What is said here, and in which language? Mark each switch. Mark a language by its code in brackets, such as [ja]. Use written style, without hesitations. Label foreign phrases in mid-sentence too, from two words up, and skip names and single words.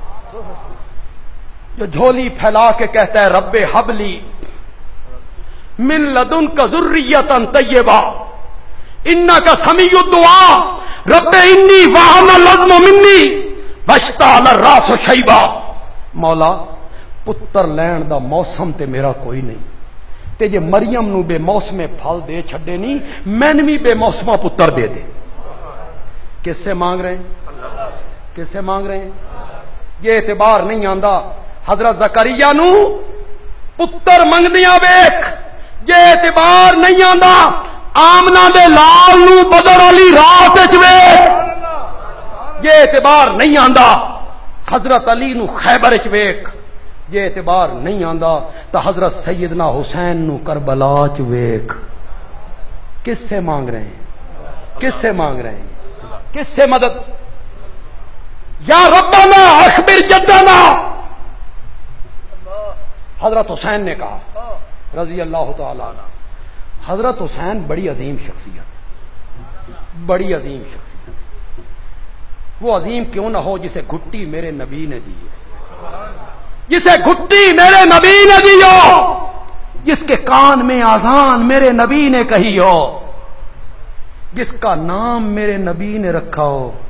[ur] جو جھولی پھیلا کے کہتا ہے [ar] رب حبلی من لدنک ذریۃ طیبہ انک سمیع الدعاء رب انی وہن العظم منی واشتعل الراس شیبا۔ [pa] مولا پتر لین دا موسم تے میرا کوئی نہیں، تے جے مریم نو بے موسم پھل دے چھڈے نہیں، مینوں بھی بے موسما پتر دے دے۔ [ur] کس سے مانگ رہے ہیں؟ کس سے مانگ رہے ہیں؟ [pa] یہ اعتبار نہیں آندا حضرت زکریا نو پتر منگدیاں ویکھ، یہ اعتبار نہیں آندا آمنہ دے لال نو بدر علی رات وچ ویکھ، یہ اعتبار نہیں آندا حضرت علی نو خیبر وچ ویکھ، یہ اعتبار نہیں آندا تو حضرت سیدنا حسین نو کربلا وچ ویکھ۔ [ur] کس سے مانگ رہے ہیں؟ کس سے مانگ رہے ہیں؟ کس سے مدد؟ [ar] یا ربنا اخبر جدنا، [ur] حضرت حسین نے کہا [ar] رضی اللہ تعالی عنہ۔ [ur] حضرت حسین بڑی عظیم شخصیت، بڑی عظیم شخصیت، وہ عظیم کیوں نہ ہو جسے گھٹی میرے نبی نے دی، جسے گھٹی میرے نبی نے دی ہو، جس کے کان میں اذان میرے نبی نے کہی ہو، جس کا نام میرے نبی نے رکھا ہو،